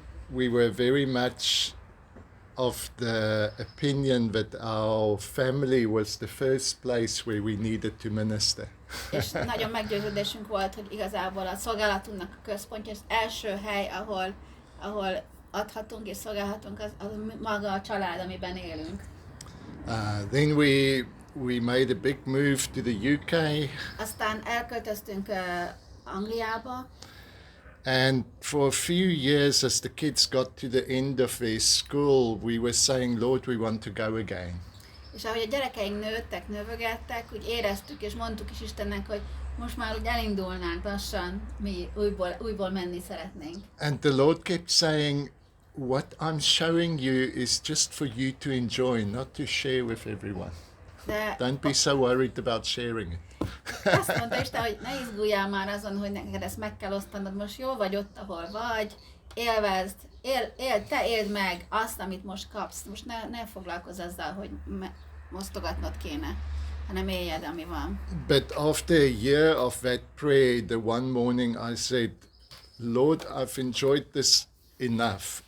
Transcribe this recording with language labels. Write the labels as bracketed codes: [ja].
[en] We were very much of the opinion that our family was the first place where we needed to minister. [hu] És nagyon meggyőződésünk volt, hogy igazából a szolgálatunknak a központja, az első hely, ahol adhatunk és szolgálhatunk, az maga a család, amiben élünk. [en] Then we made a big move to the UK. [hu] Aztán elköltöztünk Angliába. [en] And for a few years, as the kids got to the end of their school, we were saying, Lord, we want to go again. [hu] És ahogy a gyerekeink nőttek, növögettek, úgy éreztük és mondtuk is Istennek, hogy most már úgy elindulnánk lassan, mi újból menni szeretnénk. [en] And the Lord kept saying, what I'm showing you is just for you to enjoy, not to share with everyone. Don't be so worried about sharing it. [hu] Azt mondta Isten, hogy ne izguljál már azon, hogy neked ezt meg kell osztanod, most jó vagy ott, ahol vagy, élvezd, te éld meg azt, amit most kapsz. Most ne foglalkozz azzal, hogy osztogatnod kéne, hanem éljed, ami van. [en] But after a year of that prayer, the one morning I said, Lord, I've enjoyed this enough.